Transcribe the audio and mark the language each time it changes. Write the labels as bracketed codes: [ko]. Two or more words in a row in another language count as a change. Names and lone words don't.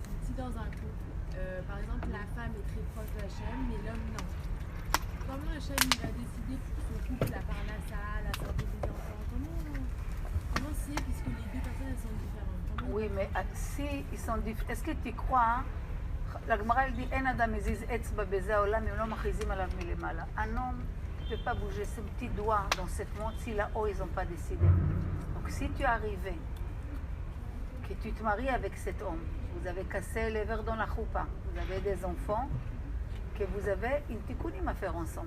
[fr] si dans un couple, par exemple, la femme est très proche de Hachem, mais l'homme non. Comment Hachem il va décider pour son couple, la parnassa, la santé des enfants? Comment c'est, puisque les deux personnes elles sont différentes? Oui, mais si ils sont différents, est-ce que tu crois? La Gemara elle dit, [he] אין אדם מזיז אצבע בזה העולם אם לא מכריזים עליו מלמעלה. [fr] Un homme ne peut pas bouger ses petits doigts dans cette monde si là-haut ils n'ont pas décidé. Donc si tu es arrivé, que tu te maries avec cet homme, vous avez cassé les verres dans la choupa, vous avez des enfants, que vous avez une tikkunim à faire ensemble.